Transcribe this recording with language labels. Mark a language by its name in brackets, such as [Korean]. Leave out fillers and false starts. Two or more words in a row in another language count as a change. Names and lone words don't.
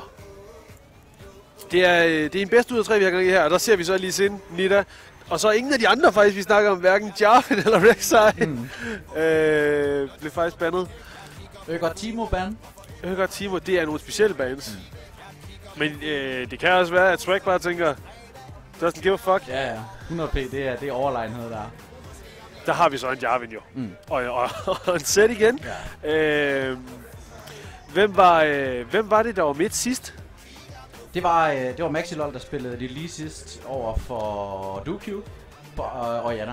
[Danish] Det er en bedste ud af 3, vi har gang i her, og der ser vi så lige Sin, Nita. Og så ingen af de andre faktisk, vi snakker om, hverken Jarvan eller Rek'Sai. Blev faktisk bandet. Øger Timo ban. Øger Timo, det er nogle specielle bands. Men det kan også være, at Swag bare tænker, [English] doesn't give a fuck. [Danish] Ja, 100p, det er overlegenhed der. Der har vi så en Jarvan jo. Og en set igen. Ja. Hvem var det, der var midt sidst? Det var Maxilol, der spillede det lige sidst over for DoQ og Janna.